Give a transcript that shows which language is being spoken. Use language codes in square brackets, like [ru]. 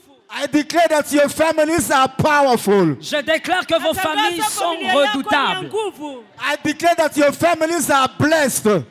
[en] I declare that your families are powerful. [fr] Je déclare que vos familles sont redoutables. [en] I declare that your families are blessed.